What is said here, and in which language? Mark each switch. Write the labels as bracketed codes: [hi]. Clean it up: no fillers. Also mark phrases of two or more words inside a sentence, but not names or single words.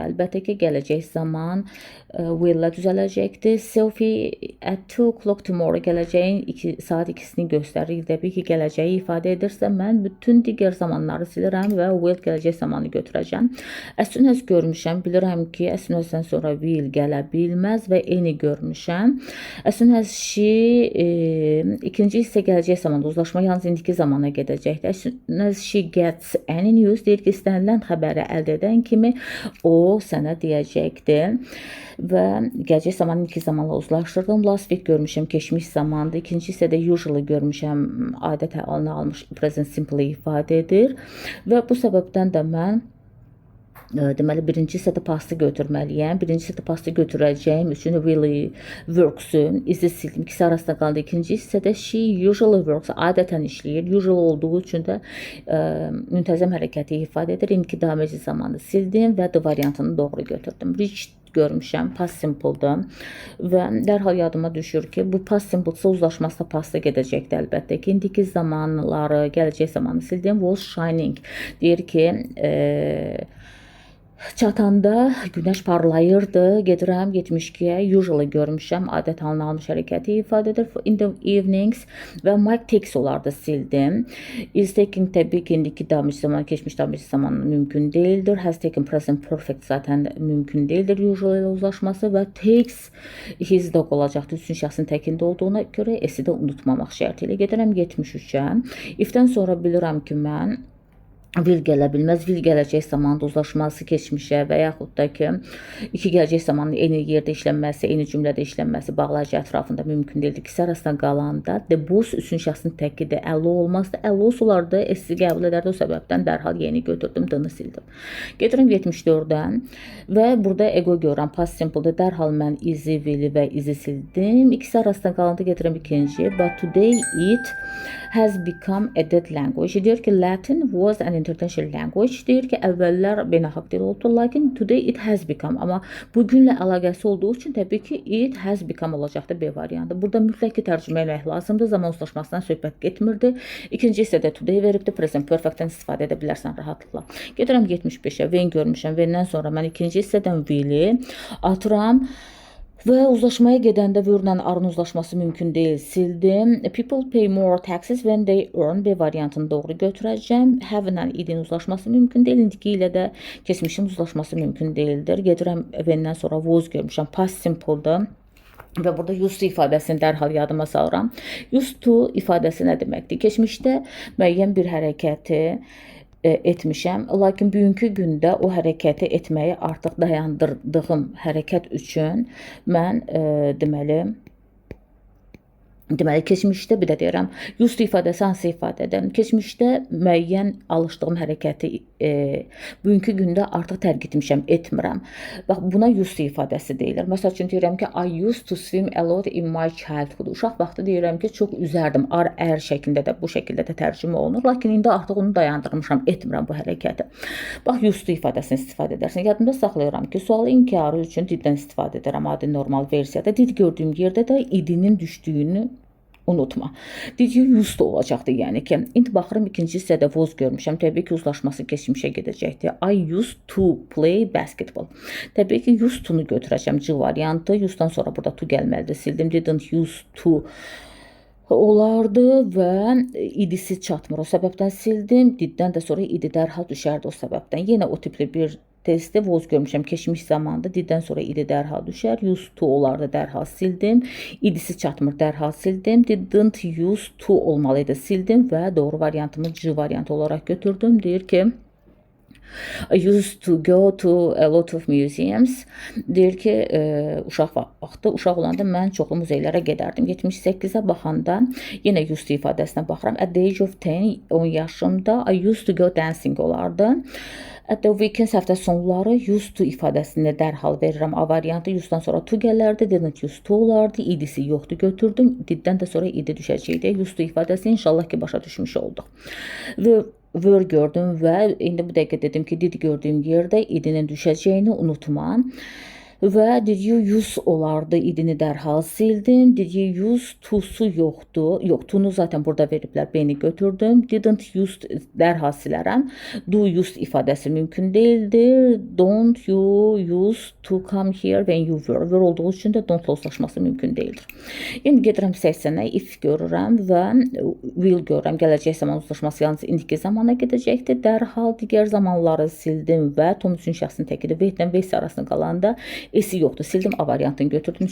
[az] Əlbəttə ki, gələcək zaman will-lə düzələcəkdir. [en] Sophie at 2 o'clock tomorrow [az] gələcəyin saat 2-sini göstərir. Təbii ki, gələcəyi ifadə edirsə, mən bütün digər zamanları silirəm və will gələcək zamanı götürəcəm. [en] As soon as [az] görmüşəm, bilirəm ki, [en] as soon as- [az] dən sonra will gələ bilməz və any görmüşəm. [en] As soon as she [az] ikinci hissə gələcək zamanda, uzlaşma yalnız indiki zamana gedəcəkdir. [en] As soon as she gets any news, [az] deyir ki, istənilən xəbəri əldə edən kimi o sənə deyəcəkdir. Və gələcək zamanı indiki zamanla uzlaşdırdım. [en] Last week [az] görmüşəm, keçmiş zamandır. İkinci hissədə usually görmüşəm, adət halını almış [en] present simple [az] ifadə edir. Və bu səbəbdən də mən deməli, birinci hissədə pastı götürməliyəm. Birinci hissədə pastı götürəcəyim üçün [en] really works- [az] ün izi sildim. İkisi arasında qaldı. İkinci hissədə [en] she usually works, [az] adətən işləyir. Usually olduğu üçün də müntəzəm hərəkəti ifadə edir. İndiki dameci zamanı sildim və D variantını doğru götürdüm. Reached görmüşəm, [en] past simple- [az] dır və dərhal yadıma düşür ki, bu [en] past simple- [az] sı uzlaşması pasta gedəcəkdir əlbəttə ki, indiki zamanları, gələcək zamanı sildim. [en] Was shining [az] deyir ki, çatanda günəş parlayırdı. Gedirəm 72-yə, usually görmüşəm, adət halını almış hərəkəti ifadə edir. [en] In the evenings və Mike takes [az] olardı, sildim. [en] Is taking [az] təbii ki, indiki dameci zaman, keçmiş dameci zaman mümkün deyildir. [en] Has taken present perfect [az] zaten mümkün deyildir usually ilə uzlaşması və [en] takes his dog [az] olacaqdır. Üçün şəxsin təkində olduğuna görə S-i də unutmamaq şərti ilə. Gedirəm 73-ə. If-dən sonra bilirəm ki, mən will gələ bilməz. Will gələcək zamanda uzlaşması keçmişə və yaxud da ki, iki gələcək zamanın eyni yerdə işlənməsi, eyni cümlədə işlənməsi bağlayıcı ətrafında mümkün deyildir. İkisi arasında qalanda [en] the boss [az] üçün şəxsin təkidir. Əllo olmazdı. Əllo olardı, S-i qəbul edərdi. O səbəbdən dərhal yeni götürdüm, D-ni sildim. Gedirəm 74-dən və burada ego görürəm. [en] Past simple- [az] da dərhal mən izi, will-i və izi sildim. İkisi arasında qalanda gedirəm ikinci. [en] But today it has become a dead language. [az] Deyir ki, [en] Latin was an international language. [az] Deyir ki, əvvəllər beynəlxalq dil oldu, lakin [en] today it has become. [az] Amma bugünlə əlaqəsi olduğu üçün təbii ki, [en] it has become [az] olacaqdır B variantı. Burada mütləq tərcümə etmək lazımdır. Zaman uzlaşmasından söhbət getmirdi. İkinci hissədə today veribdir. [en] Present perfect- [az] dən istifadə edə bilərsən rahatlıqla. Gedirəm 75-ə. When görmüşəm. When-dən sonra mən ikinci hissədən will-i atıram. Və uzlaşmaya gedəndə were-lə are-ın uzlaşması mümkün deyil, sildim. [en] People pay more taxes when they earn, [az] B variantını doğru götürəcəm. Have-lə idin uzlaşması mümkün deyil, indiki ilə də keçmişin uzlaşması mümkün deyildir. Gedirəm when-dən sonra was görmüşəm, [en] past simple- [az] dır. Və burada [en] used to [az] ifadəsini dərhal yadıma salıram. [en] Used to [az] ifadəsi nə deməkdir? Keçmişdə müəyyən bir hərəkəti etmişəm, lakin bugünkü gündə o hərəkəti etməyi artıq dayandırdığım hərəkət üçün mən deməli keçmişdə bir də deyirəm, [en] used to [az] ifadəsi hansı ifadədir? Keçmişdə müəyyən alışdığım hərəkəti bugünkü gündə artıq tərk etmişəm, etmirəm. Bax, buna [en] used to [az] ifadəsi deyilir. Məsəl üçün deyirəm ki, [en] I used to swim a lot in my childhood. [az] Uşaq vaxtı deyirəm ki, çox üzərdim. Are şəklində də bu şəkildə də tərcümə olunur. Lakin indi artıq onu dayandırmışam, etmirəm bu hərəkəti. Bax, [en] used to [az] ifadəsini istifadə edərsən. Yadımda saxlayıram ki, sualı inkarı üçün diddən istifadə edirəm adi normal versiyada. Did gördüyüm yerdə də idinin düşdüyünü unutma. [en] Did you used to [az] olacaqdı, yəni ki, indi baxırım ikinci hissədə was görmüşəm. Təbii ki, uzlaşması keçmişə gedəcəkdir. [en] I used to play basketball. [az] Təbii ki, [en] used to- [az] nu götürəcəm, C variantı. Used-dan sonra burada to gəlməlidir. Sildim. [en] Didn't used to [az] olardı və idisi çatmır. O səbəbdən sildim. Diddən də sonra idi dərhal düşərdi o səbəbdən. Yenə o tipli bir testdə was görmüşəm, keçmiş zamanda diddən sonra idi dərhal düşər, [en] used to [az] olardı, dərhal sildim, idisi çatmır, dərhal sildim, [en] didn't used to [az] olmalıydı, sildim və doğru variantımı C variantı olaraq götürdüm. Deyir ki, [en] I used to go to a lot of museums. [az] Deyir ki, uşaq olanda mən çoxlu muzeylərə gedərdim. 78-ə baxanda yenə [en] used to [az] ifadəsinə baxıram. [en] At the age of 10 yaşımda I used to go dancing olardı. At the weekends, [az] həftə sonları [en] used to [az] ifadəsini dərhal verirəm. A variantı use'dan sonra to gələrdi, [en] didn't used to [az] olardı, idisi yoxdur götürdüm. Diddən də sonra idi düşəcəkdi. [en] Used to [az] ifadəsi inşallah ki başa düşmüş olduq. Və were gördüm və indi bu dəqiqə dedim ki, did gördüyüm yerdə idinin düşəcəyini unutma. Və [en] did you use [az] olardı, idini dərhal sildim. [en] Did you use to-su yoxdur. [az] Yox, to-nu zaten burada veriblər, beni götürdüm. [en] Didn't use [az] dərhal silərəm. [en] Do use [az] ifadəsi mümkün deyildir. [en] Don't you use to come here when you were. [az] Were olduğu üçün də don't uzlaşması mümkün deyildir. İndi gedirəm 80-ə, if görürəm və will görürəm. Gələcək zaman uzlaşması yalnız indiki zamana gedəcəkdir. Dərhal digər zamanları sildim və Tom üçün şəxsin təkidir. With-lə with arasında qalanda S-i yoxdur. Sildim, A variantını götürdüm.